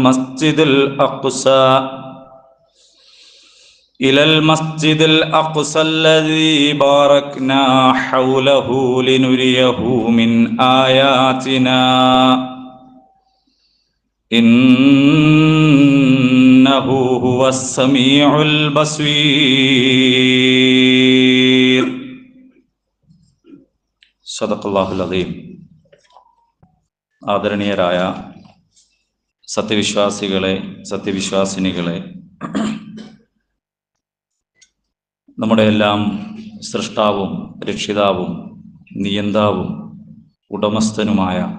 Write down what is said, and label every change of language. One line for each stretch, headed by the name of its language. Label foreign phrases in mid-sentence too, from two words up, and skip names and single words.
Arabic: المسجد الأقصى الذي باركنا حوله لنريه من آياتنا إنه هو السميع البصير. صدق الله العظيم.
Malayalam: ആദരണീയരായ സത്യവിശ്വാസികളെ, സത്യവിശ്വാസിനികളെ, നമ്മുടെ എല്ലാം സൃഷ്ടാവും രക്ഷിതാവും നിയന്താവും ഉടമസ്ഥനുമായ